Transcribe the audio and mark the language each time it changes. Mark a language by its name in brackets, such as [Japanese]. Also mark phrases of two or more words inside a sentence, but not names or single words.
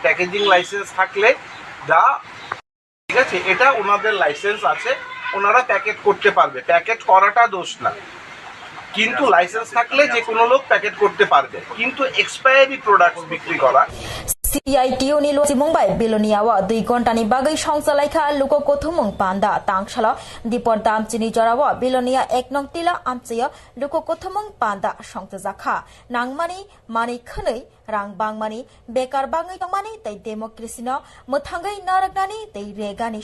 [English] packaging license [Bangla] থাকলে ঠিক আছে, এটা ওনাদের লাইসেন্স আছে, ওনারা প্যাকেট করতে পারবে, প্যাকেট করাটা দোষ না। কিন্তু লাইসেন্স থাকলে যে কোনো লোক প্যাকেট করতে পারবে, কিন্তু [English] expiry product [Bangla] বিক্রি করা [Kok Borok] CITU ni lo Mumbai Bilonia wa 2 ঘন্টা ni bagai songsalaiha luko kothumung panda tangshala dipor dam chini jorawa Bilonia 1 nong tila amchaya luko kothumung panda songtajakha nangmani mani khonei rang bangmani bekar bangai tongmani tei democracy no muthangai naraknani tei regani